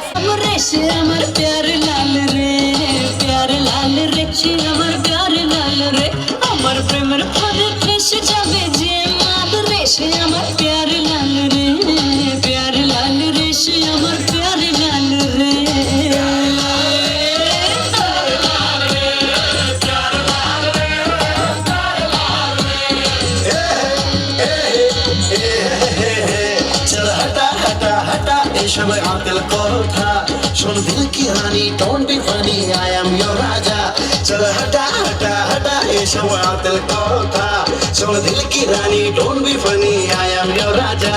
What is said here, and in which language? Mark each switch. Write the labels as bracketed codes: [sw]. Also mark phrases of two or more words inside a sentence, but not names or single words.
[bn] রে সে আমার প্যার লাল রে, প্যার লাল রে সে আমার প্যার লাল রে। আমার প্রেমের ফাঁদে ফেসে যাবে যে মাদ রে সে আমার প্যার লাল রে, প্যার লাল রে সে আমার প্যার লাল রে। [hi] चल हटा हटा हटा [bn] এসব আকল কথা শোন [hi] दिल की रानी [en] don't be funny I am your raja [hi] চল हटा हटा हटा [bn] এসব আকল কথা শোন [hi] दिल की रानी [en] don't be funny I am your raja